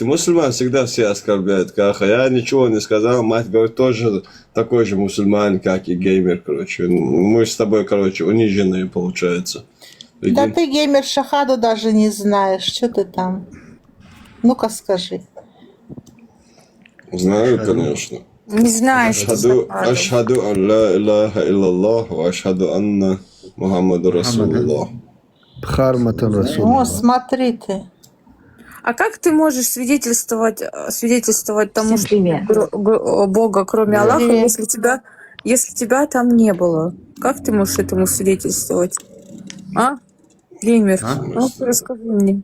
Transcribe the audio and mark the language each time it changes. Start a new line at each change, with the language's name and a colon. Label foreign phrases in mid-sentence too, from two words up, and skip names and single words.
Russian: Мусульман всегда все оскорбляют, Каха. Я ничего не сказал, мать говорит, тоже такой же мусульман, как и геймер, короче. Мы с тобой, короче, униженные, получается. Да Прикинь? ты геймер шахаду даже не знаешь. Что ты там? Ну-ка скажи. Знаю, конечно. Не знаю, что
Arabic: أشهد أن لا إله إلا الله، وأشهد أن محمدا رسول الله. Бхарматан
Russian: О, Расул. смотри ты. А как ты можешь свидетельствовать тому, что нет Бога, кроме Аллаха, Привет. если тебя там не было? Как ты можешь этому свидетельствовать? А? Геймер, ну расскажи мне.